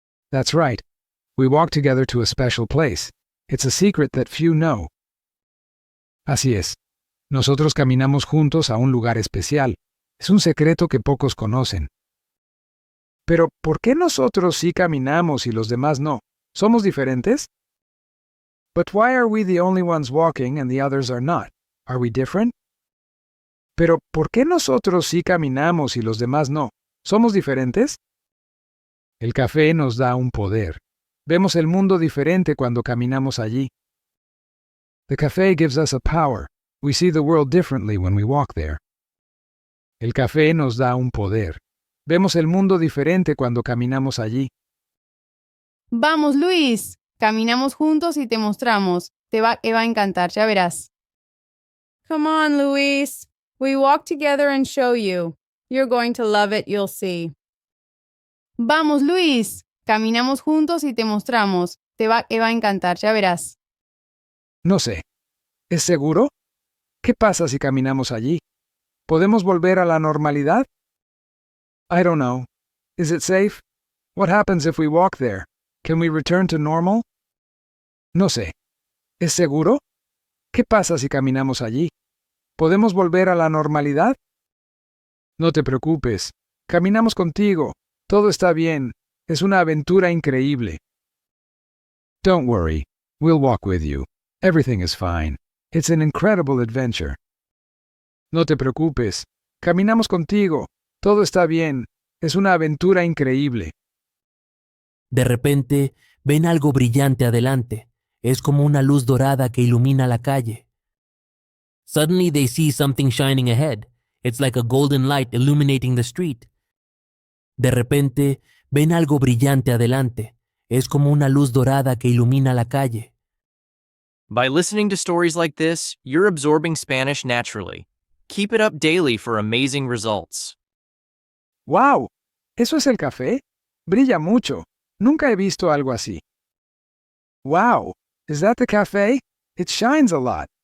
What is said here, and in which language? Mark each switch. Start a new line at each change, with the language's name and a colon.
English: That's right. We walk together to a special place. It's a secret that few know.
Spanish: Así es. Nosotros caminamos juntos a un lugar especial. Es un secreto que pocos conocen. Pero, ¿por qué nosotros sí caminamos y los demás no? ¿Somos diferentes?
English: But why are we the only ones walking and the others are not? Are we different?
Spanish: Pero, ¿por qué nosotros sí caminamos y los demás no? ¿Somos diferentes? El café nos da un poder. Vemos el mundo diferente cuando caminamos allí.
English: The café gives us a power. We see the world differently when we walk there.
Spanish: El café nos da un poder. Vemos el mundo diferente cuando caminamos allí. Vamos, Luis. Caminamos juntos y te mostramos. Te va a encantar, ya verás.
English: Come on, Luis. We walk together and show you. You're going to love it, you'll see.
Spanish: Vamos, Luis. Caminamos juntos y te mostramos. Te va a encantar, ya verás. No sé. ¿Es seguro? ¿Qué pasa si caminamos allí? ¿Podemos volver a la normalidad?
English: I don't know. Is it safe? What happens if we walk there? Can we return to normal?
Spanish: No sé. ¿Es seguro? ¿Qué pasa si caminamos allí? ¿Podemos volver a la normalidad? No te preocupes. Caminamos contigo. Todo está bien. Es una aventura increíble.
English: Don't worry. We'll walk with you. Everything is fine. It's an incredible adventure.
Spanish: No te preocupes. Caminamos contigo. Todo está bien. Es una aventura increíble. De repente, ven algo brillante adelante. Es como una luz dorada que ilumina la calle.
English: Suddenly they see something shining ahead. It's like a golden light illuminating the street.
Spanish: De repente, ven algo brillante adelante. Es como una luz dorada que ilumina la calle.
English: By listening to stories like this, you're absorbing Spanish naturally. Keep it up daily for amazing results.
Spanish: ¡Wow! ¿Eso es el café? Brilla mucho. Nunca he visto algo así.
English: Wow! Is that the café? It shines a lot.